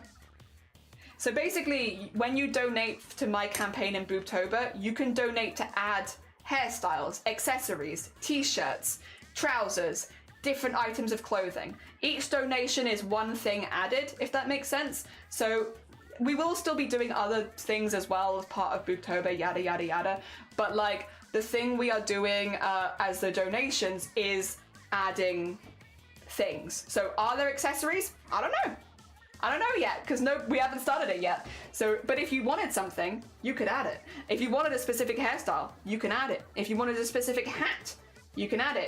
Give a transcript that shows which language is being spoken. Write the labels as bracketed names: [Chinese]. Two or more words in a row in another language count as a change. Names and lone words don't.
[English] So basically, when you donate to my campaign in Boobtober, you can donate to add hairstyles, accessories, t-shirts, trousers, different items of clothing. Each donation is one thing added, if that makes sense. So we will still be doing other things as well as part of Boobtober, yada yada yada. But like, the thing we are doing as the donations is adding things. So are there accessories? I don't know. I don't know yet, because we haven't started it yet. So, but if you wanted something, you could add it. If you wanted a specific hairstyle, you can add it. If you wanted a specific hat, you can add it.